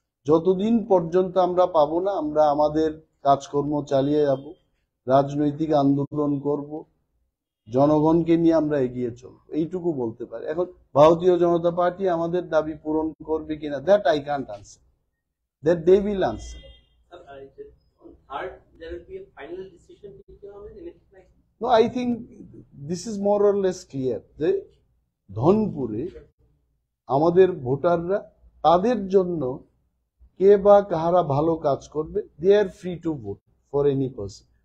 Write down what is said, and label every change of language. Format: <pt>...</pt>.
<bn>যতদিন পর্যন্ত আমরা পাবো না আমরা আমাদের কাজকর্ম চালিয়ে যাব, রাজনৈতিক আন্দোলন করব, জনগণকে নিয়ে আমরা এগিয়ে চলবো, এইটুকু বলতে পারি। এখন ভারতীয় জনতা পার্টি আমাদের দাবি পূরণ করবে কিনা,</bn> <en>That I can't answer, that they will answer. On third, there will be a final decision taken on it, anything like that? No, I think this is more or less clear</en> <bn>যে ধনপুরে আমাদের ভোটাররা তাদের জন্য কে বা কাহারা ভালো কাজ করবে,</bn> <en>They are free to vote for any person.</en>